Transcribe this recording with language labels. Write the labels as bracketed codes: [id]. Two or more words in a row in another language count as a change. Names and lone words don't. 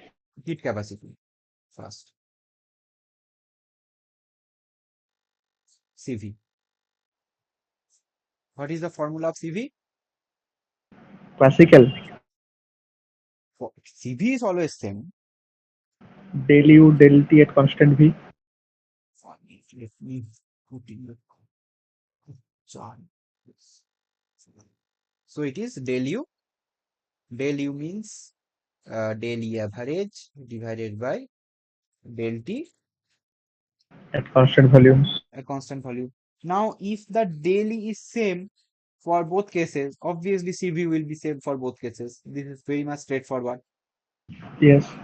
[en] heat capacity first, CV. What is the formula of CV? Classical. CV is always same. Del U del T at constant V. Let me put in the chart. So it is del U. Del U means del E average divided by del T, At constant volume. a constant volume. Now, if the del E is same for both cases, obviously CV will be same for both cases. This is very much straightforward. Yes.